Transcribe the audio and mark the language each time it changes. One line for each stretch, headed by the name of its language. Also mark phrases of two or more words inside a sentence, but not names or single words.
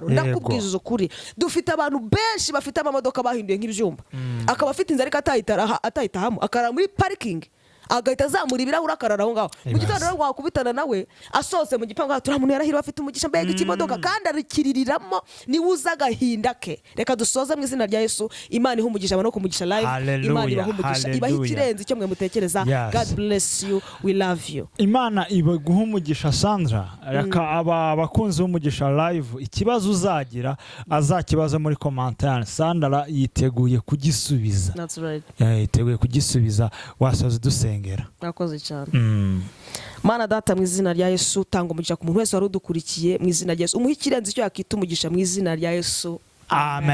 Kinyarwanda: Ndakubwiza ukuri, dufite abantu benshi bafite amamodoka bahinduye nk'ibyumba, akaba afite inzara atayitahamo, akarara muri parking, agahita azamura ibirahuri akarara aho ngaho. Mu gitondo rero wakubitana nawe asohotse mu gipangu, turiya muntu yarahira afite umugisha, mbega ikimodoka, kandi arikiririramo niwe uza agahinda ke. Reka dusoze mu izina rya Yesu. Imana ihe umugisha no kumugisha live. Imana ibahe umugisha, ibahe ikirenze icyo mwe mutekereza.
English: God bless you, we love you.
Kinyarwanda: Imana ibaguha umugisha Sandra. Reka abakunzi b'umugisha live, ikibazo uzagira azakibaza muri commentaire. Sandra yiteguye kugisubiza.
English: That's right.
Kinyarwanda: Yiteguye kugisubiza. Wasoze dusenga. Mwakoze cyane. Mana Data, mu izina rya Yesu, tanga umugisha ku muntu wese wari udukurikiye mu izina rya Yesu. Umuhe ikirenze icyo yakita umugisha mu izina rya Yesu. Amen.